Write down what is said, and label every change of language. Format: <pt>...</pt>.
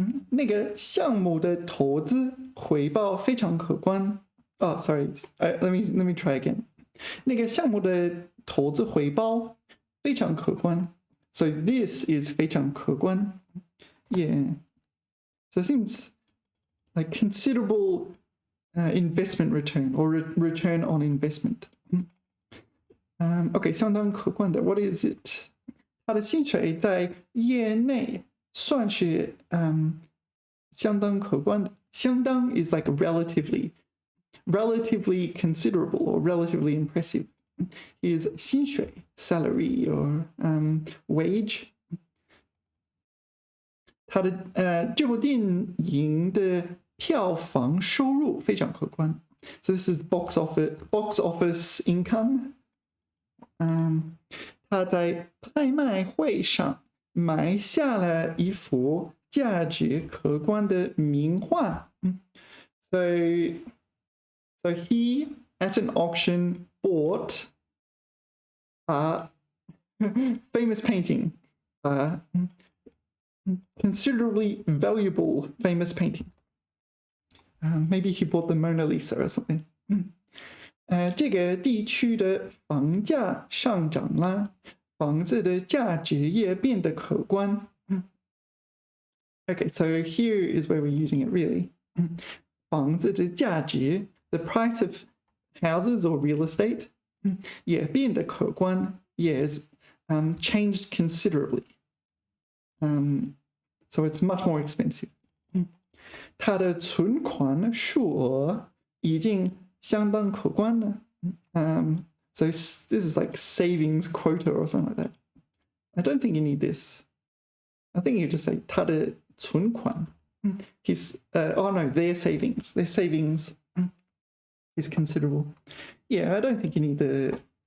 <zh>那个项目的投资回报非常可观.</zh> <en>Oh, sorry. Let me try again.</en> <zh>那个项目的投资回报非常可观.</zh> <en>So this is 非常可观. Yeah. So it seems like considerable investment return or return on investment. Okay, 相当可观的.What is it?</en> <zh>他的薪水在业内算是相当可观的.</zh> <en>相当 is like relatively considerable or relatively impressive. Is 薪水 salary or wage.</en> <zh>他的这部电影的票房收入非常可观.</zh> <en>So this is box office income.</en> <zh>他在拍卖会上买下了一幅价值可观的名画.</zh> <en>So he at an auction bought a famous painting, considerably valuable famous painting. Maybe he bought the Mona Lisa or something.</en> <zh>这个地区的房价上涨了，房子的价值也变得可观.</zh> <en>Okay, so here is where we're using it really.</en> <zh>房子的价值,</zh> <en>the price of houses or real estate,</en> <zh>也变得可观,</zh> <en>yes, changed considerably. So it's much more expensive.</en> <zh>他的存款数额已经相当可观了.</zh> <en>So this is like savings quota or something like that. I don't think you need this. I think you just say 他的存款. His oh no, their savings. Their savings is considerable. Yeah, I don't think you need the</en>